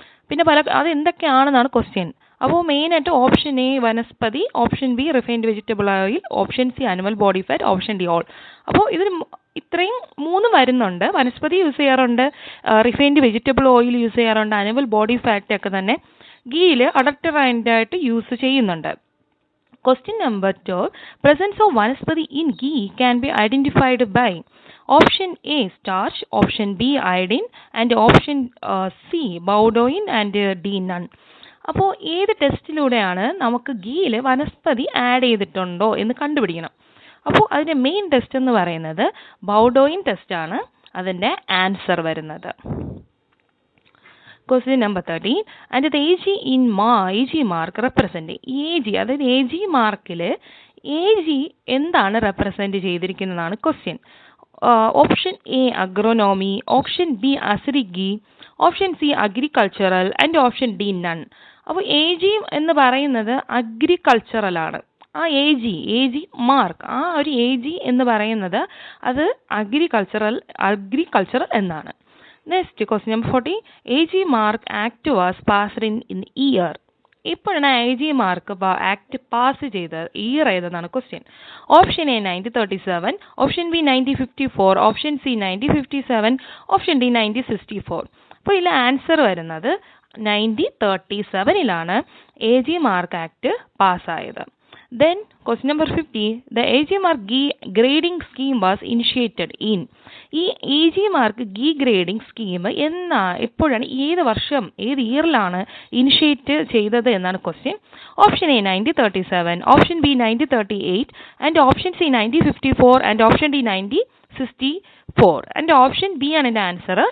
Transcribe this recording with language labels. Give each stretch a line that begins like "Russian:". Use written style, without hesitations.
Malayalam: പിന്നെ അത് എന്തൊക്കെയാണെന്നാണ് ക്വസ്റ്റ്യൻ. അപ്പോൾ മെയിനായിട്ട് option A vanaspati, option B refined vegetable oil, option C animal body fat, option D all. അപ്പോൾ ഇതിൽ ഇത്രയും 3 വരുന്നുണ്ട്. വനസ്പതി യൂസ് ചെയ്യാറുണ്ട്, റിഫൈൻഡ് വെജിറ്റബിൾ ഓയിൽ യൂസ് ചെയ്യാറുണ്ട്, ആനിമൽ ബോഡി ഫാറ്റ് ഒക്കെ തന്നെ ഗീയിൽ അഡൾട്ടറൻ്റായിട്ട് യൂസ് ചെയ്യുന്നുണ്ട്.
English: Question number 12, presence of vanaspati in ghee can be identified by option A starch, option B iodine, and option C baudoin, and D none.
Malayalam: അപ്പോൾ ഏത് ടെസ്റ്റിലൂടെയാണ് നമുക്ക് ഗീയിൽ വനസ്പതി add ചെയ്തിട്ടുണ്ടോ എന്ന് കണ്ടുപിടിക്കണം. അപ്പോൾ അതിൻ്റെ മെയിൻ ടെസ്റ്റ് എന്ന് പറയുന്നത് ബൗഡോയിൻ ടെസ്റ്റാണ് അതിൻ്റെ ആൻസർ വരുന്നത്.
English: Question number 13, and the AG mark represent AG,
Malayalam: അതായത് AG മാർക്കിൽ AG എന്താണ് represent ചെയ്തിരിക്കുന്നതാണ് question.
English: Option A agronomy, option B acidic ghee, option C agricultural, and option D none.
Malayalam: അപ്പോൾ AG എന്ന് പറയുന്നത് അഗ്രികൾച്ചറലാണ്. ആ AG മാർക്ക്, ആ ഒരു AG എന്ന് പറയുന്നത് അത് അഗ്രികൾച്ചറൽ എന്നാണ്.
English: Next question number 40, AG mark act was passed in year.
Malayalam: ഇപ്പോഴാണ് AG മാർക്ക് ആക്ട് പാസ് ചെയ്ത് year ഏതെന്നാണ് question.
English: Option A 1937, option B 1954, option C 1957, option D 1964.
Malayalam: അപ്പോൾ ഇതിൽ ആൻസർ വരുന്നത് 1937 AG mark act പാസ്സായത്.
English: Then question number 50, the AG mark grading scheme was initiated in.
Malayalam: ഈ AG mark ghee grading scheme എപ്പോഴാണ്, ഏത് വർഷം, ഏത് ഇയറിലാണ് initiate ചെയ്തത് എന്നാണ് question.
English: option A 1937, option B 1938, and option C 1954, and option D 1964, and
Malayalam: option B ആണ് ഇതിൻ്റെ answer.